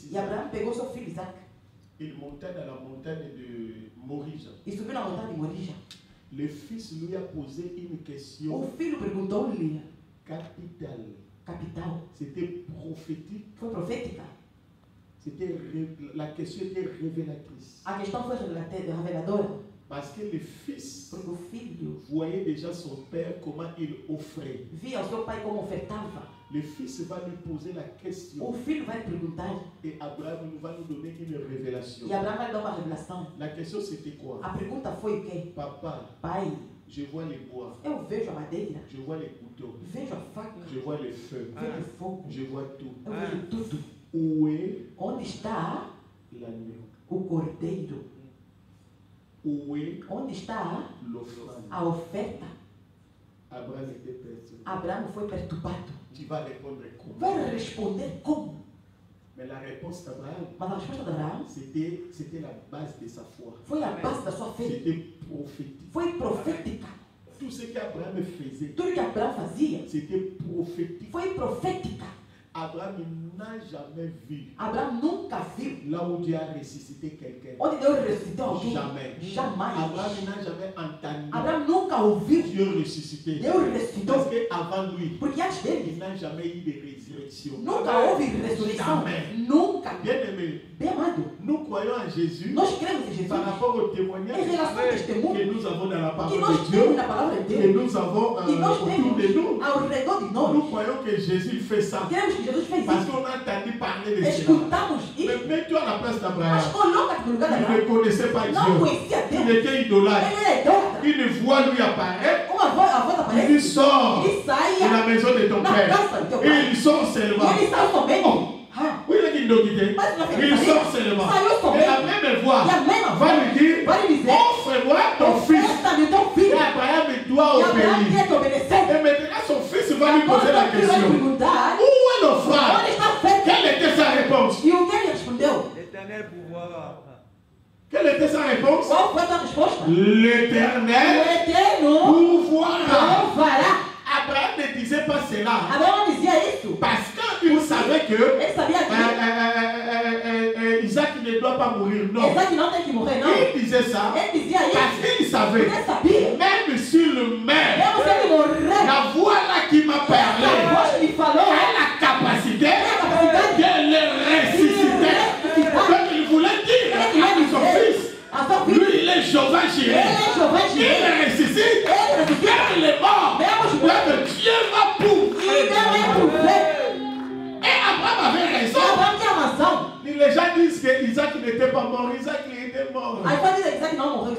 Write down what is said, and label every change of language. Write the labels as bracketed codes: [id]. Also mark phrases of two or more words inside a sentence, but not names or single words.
[pt] E Isaac. Abraão pegou seu filho Isaac [fr] Il monta dans la montagne de Morija. [pt] e subiu na montanha de Morija. [fr] Le fils lui a posé une question [pt] O filho perguntou-lhe, [fr] capitale. [pt] capital, [fr] C'était prophétique. [pt] foi profética? [fr] La question était révélatrice. [pt] A questão foi reveladora, [fr] Parce que le fils [pt] porque o filho [fr] voyait déjà son père comment il offrait. [pt] via o seu pai como ofertava. [fr] Le fils va lui poser la question. [pt] O filho vai perguntar [fr] Et Abraham va nous donner une révélation. [pt] e Abraão vai dar uma revelação. [fr] La question c'était quoi? [pt] A pergunta foi o quê? [fr] Papa, [pt] Pai, [fr] je vois les bois, [pt] eu vejo a madeira, [fr] je vois les couteaux, [pt] vejo a faca, [fr] je vois les feux, [pt] vejo o fogo, [fr] je vois tout. [pt] eu vejo tudo. [fr] Où est [pt] Onde está [fr] l'agneau? [pt] o cordeiro? [fr] Où est [pt] Onde está [fr] l'offrande? [pt] a oferta? [fr] Abraham était perdu. [pt] Abraão foi perturbado. [fr] Tu vas répondre comment? [pt] Vai responder como? [fr] Mais la réponse d'Abraham, [pt] Mas a resposta de Abraão [fr] c'était la base de sa foi. [pt] foi a base da sua fé. [fr] C'était prophétique. [pt] Foi profética. [fr] Tout ce qu'Abraham faisait, [pt] Tudo que Abraão fazia [fr] c'était prophétique. [pt] foi profética. [fr] Abraham n'a jamais vu [pt] Abraão nunca viu [fr] là où Dieu a ressuscité quelqu'un. [pt] onde Deus ressuscitou alguém. [fr] Jamais. [pt] Jamais. [fr] Abraham n'a jamais entendu [pt] Abraão nunca ouviu [fr] Dieu ressuscité. [pt] Deus ressuscitou. [fr] Parce qu'avant lui, [pt] Porque antes dele [fr] il n'a jamais eu de résurrection. [pt] nunca houve ressurreição. [fr] Jamais. [pt] Nunca. [fr] Bien aimé, [pt] Bem amado, [fr] nous croyons en Jésus [pt] nós cremos em Jesus [fr] par rapport au [pt] em [fr] témoignage [pt] relação ao [fr] que [pt] testemunho [fr] nous avons dans la [pt] que [fr] parole [pt] nós [fr] de [pt] temos [fr] Dieu, [pt] na palavra de [fr] que [pt] Deus, [fr] nous avons [pt] que nós [fr] autour de nous. [pt] temos ao redor de nós. [fr] Nous croyons que Jésus fait ça [pt] Cremos que Jesus fez [fr] parce [pt] isso. [fr] qu'on a entendu parler de cela. [pt] Escutamos isso. [fr] Mais mets-toi à la place [pt] Mas [fr] d'Abraham. [pt] coloca-te no lugar de [fr] Il ne [pt] Abraão. [fr] connaissait pas [pt] Não [fr] Dieu. [pt] conhecia [fr] Il [pt] Deus. [fr] était idolâtre. [pt] Ele era idólatra. [fr] Une voix lui apparaît. [pt] A voz [fr] Il [pt] aparece. [fr] dit sors [pt] Ele [fr] de [pt] saia [fr] la maison de ton [pt] na [fr] père. [pt] casa do teu [fr] Et [pt] pai. [fr] il sort [pt] E [fr] seulement. [pt] ele saiu somente. [fr] Oh. [pt] Ah, [fr] Oui, il a dit de quitter. [pt] mas na [fr] Il sort seulement. Et la même voix [pt] E a mesma [fr] va [pt] voz [fr] lui dire [pt] vai lhe dizer: [fr] offre-moi ton fils. [pt] oferta-me teu [fr] Et [pt] filho. [fr] Abraham doit [pt] E Abraão [fr] obéir. [pt] tinha que obedecer. [fr] Et maintenant son fils va lui poser la [pt] Agora ele vai [fr] question. [pt] perguntar: [fr] Où est l'offrande? [pt] onde está a oferta? [fr] Quelle était sa réponse? [pt] E o que ele respondeu? [fr] L'éternel pouvoir. Quelle était sa réponse? [pt] Qual foi a sua resposta? O [fr] L'Éternel [pt] Eterno [fr] pourvoira. [pt] provará. [fr] Abraham ne disait pas cela [pt] Abraão não dizia isso. [fr] parce qu'il savait que [pt] Ele sabia que [fr] Isaac ne doit pas mourir. Non. [pt] Isaac não tem que morrer, não. [fr] Il disait ça [pt] Ele dizia [fr] parce [pt] isso. [fr] qu'il savait, [pt] Ele sabia. [fr] même s'il meurt, [pt] Mesmo se ele morrer, [fr] la voix là qui m'a [pt] a [fr] parlé [pt] voz me falou. [fr] a la capacité de le ressusciter. Donc il voulait dire à son fils, [pt] A sua filha. [fr] lui il est Jéhovah [pt] Ele [fr] Jireh. [pt] é Jeová [fr] Il [pt] Jireh. [fr] le ressuscite. [pt] Ele ressuscita. [fr] Quand il est mort, [pt] Mesmo [fr] donc Dieu va pouvoir les gens disent qu'Isaac n'était pas mort. Isaac il était mort. [pt] Aí pode dizer que Isaac não morreu.